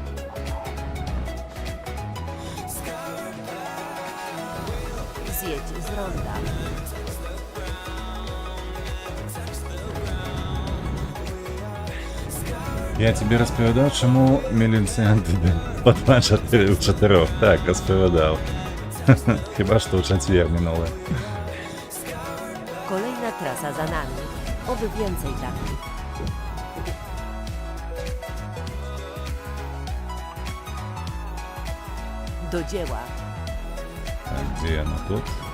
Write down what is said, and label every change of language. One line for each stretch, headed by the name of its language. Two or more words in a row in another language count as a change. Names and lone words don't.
Polish: Zjedź z ronda.
Ukrainian: Я тебе розповідав, чому міліціянти по 2-4 у 4. Так, розповідав. Хіба що у четвер минуле.
Polish: Kolejna trasa za nami. Oby więcej takich. Do dzieła.
Russian: Так, где оно тут?